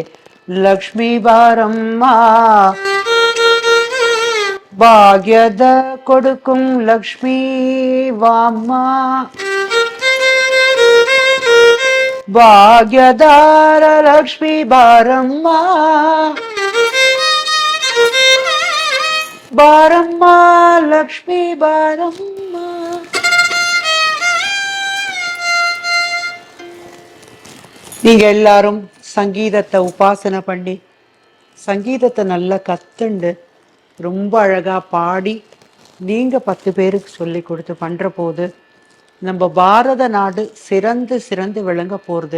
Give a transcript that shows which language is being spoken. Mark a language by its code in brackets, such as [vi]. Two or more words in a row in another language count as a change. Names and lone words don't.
[kn] ಲಕ್ಷ್ಮಿ ಬಾರಮ್ಮ ಭಾಗ್ಯದ ಕೊಡುಕುಮ್ ಲಕ್ಷ್ಮಿ ವಮ್ಮ ಭಾಗ್ಯದರ ಲಕ್ಷ್ಮಿ ಬಾರಮ್ಮ ಬಾರಮ್ಮ ಲಕ್ಷ್ಮಿ ಬಾರಮ್ಮ. [ta] நீங்கள் எல்லாரும் சங்கீதத்தை உபாசனை பண்ணி சங்கீதத்தை நல்லா கற்றுண்டு ரொம்ப அழகாக பாடி நீங்கள் 10 பேருக்கு சொல்லி கொடுத்து பண்ணுற போது நம்ம பாரத நாடு சிறந்து சிறந்து விளங்க போகிறது.